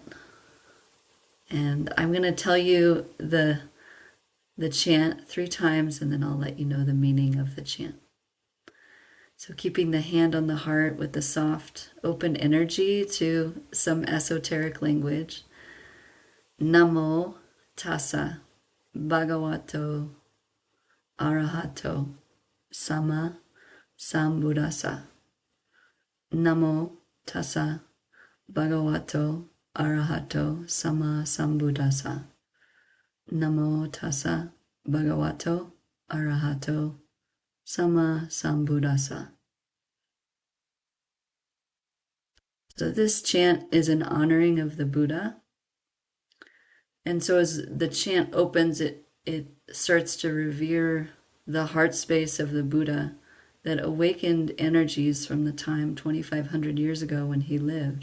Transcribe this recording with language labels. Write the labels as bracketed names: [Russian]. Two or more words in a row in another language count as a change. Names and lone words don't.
[English] And I'm going to tell you the chant 3 times, and then I'll let you know the meaning of the chant. So keeping the hand on the heart with the soft, open energy to some esoteric language. [Pali] Namo tassa bhagavato arahato sama sambuddhassa. Namo tassa bhagavato arahato sama sambuddhassa. Namo tassa bhagavato arahato sama sambuddhassa. [English] So this chant is an honoring of the Buddha. And so as the chant opens, it starts to revere the heart space of the Buddha that awakened energies from the time 2,500 years ago when he lived.